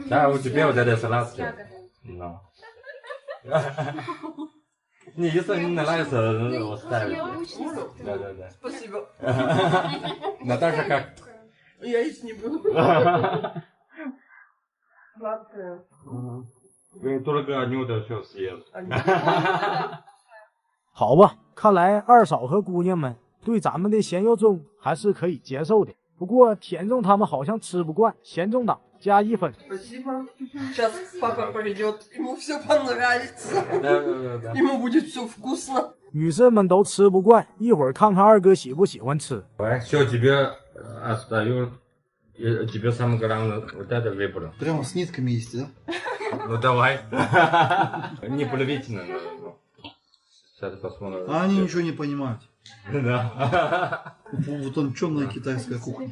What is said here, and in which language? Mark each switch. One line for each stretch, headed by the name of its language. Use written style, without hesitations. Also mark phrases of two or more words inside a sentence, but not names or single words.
Russian: Да, у тебя вот это салатка. Ну. Не, если не нравится, оставить. Да. Спасибо. Наташа как? Я есть не буду. Сладкое. Вы только одну 的就 съел。
Chinese: 好吧，看来二嫂和姑娘们对咱们的咸肉粽还是可以接受的。不过甜粽他们好像吃不惯，咸粽党加1分。
Russian: Спасибо. Сейчас папа придет, ему все понравится. Да. Ему будет все вкусно.
Chinese: 女生们都吃不惯，一会儿看看二哥喜不喜欢吃。
Russian: Все, тебе остаюсь. Тебе самое главное, вот это выбрал. Прямо с нитками есть, да? Ну давай. Не полюбительно. Сейчас посмотрим. А они ничего не понимают. Да. Вот он темная китайская кухня.